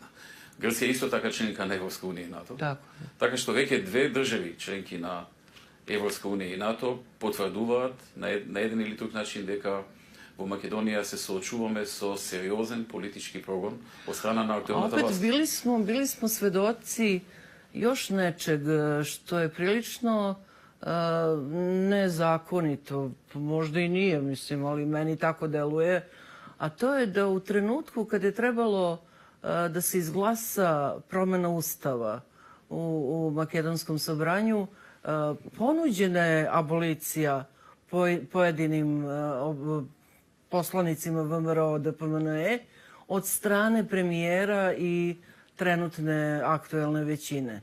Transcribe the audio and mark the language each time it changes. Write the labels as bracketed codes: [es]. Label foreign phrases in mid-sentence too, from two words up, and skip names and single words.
[mk] Грција е исто така членка на Европска унија и НАТО. Така што веќе две држави членки на Европска унија и НАТО потврдуваат на еден или друг начин дека во Македонија се соочуваме со сериозен политички прогон од страна на актуелната власт. [sr] Опет били смо сведоци još nečeg što je prilično nezakonito, možda i nije, mislim, ali meni tako deluje, a to je da u trenutku kad je trebalo da se izglasa promjena ustava u Makedonskom sabranju, ponuđena je abolicija pojedinim poslanicima VMRO DPMNE od strane premijera i trenutne aktuelne većine.